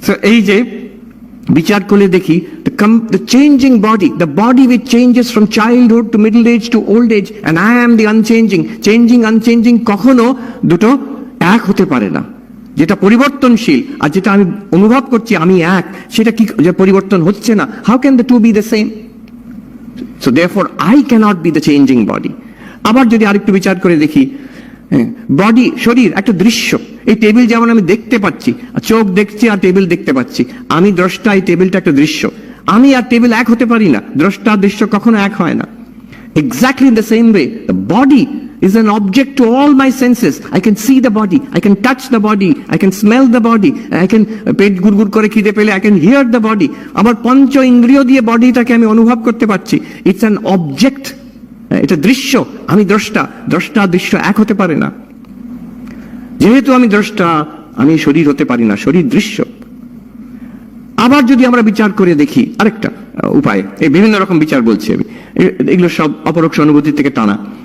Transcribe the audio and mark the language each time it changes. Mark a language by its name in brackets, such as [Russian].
[Bangla] এই যে বিচার করলে দেখি [English] the changing body, the body which changes from childhood to middle age to old age, and I am the unchanging, unchanging [Bangla] কখনো দুটো এক হতে পারে না। যেটা পরিবর্তনশীল আর যেটা আমি অনুভব করছি আমি এক, সেটা কি যে পরিবর্তন হচ্ছে না? [English] How can the two be the same? So therefore I cannot be the changing body. [Bangla] আবার যদি আরেকটু বিচার করে দেখি, বডি, শরীর একটা দৃশ্য। এই টেবিল যেমন আমি দেখতে পাচ্ছি, চোখ দেখছি আর টেবিল দেখতে পাচ্ছি, আমি দ্রষ্টা, এই টেবিলটা একটা দৃশ্য। আমি আর টেবিল এক হতে পারি না, দ্রষ্টা দৃশ্য কখনো এক হয় না। [English] Exactly in the same way, the body is an object to all my senses. I can see the body, I can touch the body, I can smell the body, I can [Bangla] পেট গুড়গুড় করে খিদে পেলে [English] I can hear the body. [Bangla] আমার পঞ্চ ইন্দ্রিয় দিয়ে বডিটাকে আমি অনুভব করতে পারছি। [English] It's an object, [Bangla] এটা দৃশ্য, আমি দ্রষ্টা, দ্রষ্টা দৃশ্য এক হতে পারে না। যেহেতু আমি দ্রষ্টা, আমি শরীর হতে পারি না, শরীর দৃশ্য। আবার যদি আমরা বিচার করে দেখি আরেকটা উপায়, এই বিভিন্ন রকম বিচার বলছি আমি, এগুলো সব অপরোক্ষ অনুভূতি থেকে টানা।